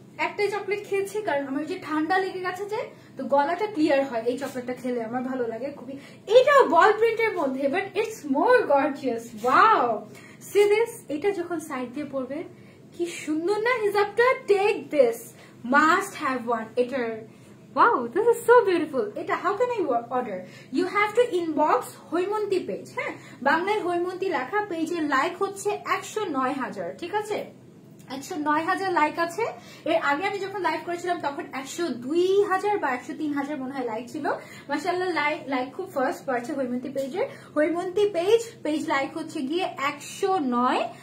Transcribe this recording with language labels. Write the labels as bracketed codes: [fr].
[bn] একটাই চকলেট খেয়েছি, কারণ আমার যে ঠান্ডা লেগে গেছে যে, তো গলাটা ক্লিয়ার হয় এই চকলেটটা খেলে, আমার ভালো লাগে খুবই। এটাও বল প্রিন্টের মধ্যে, [en] But it's more gorgeous. Wow, see this. [bn] এটা যখন সাইড দিয়ে পড়বে কি সুন্দর না হিজাবটা। [en] Take this, must have one. [bn] এটার [en] wow, this is so beautiful. [bn] এটা [en] how can I order? You have to inbox [bn] Haimanti page. হ্যাঁ, বাংলায় হৈমন্তী লেখা, পেজের লাইক হচ্ছে 109,000, ঠিক আছে? 109,000 লাইক আছে। এর আগে আমি যখন লাইভ করেছিলাম তখন 102,000 বা 103,000 মনে হয় লাইক ছিল। মাশাআল্লাহ, লাইক খুব ফার্স্ট বাড়ছে হৈমন্তী পেজের। হৈমন্তী পেজ লাইক হচ্ছে গিয়ে 109।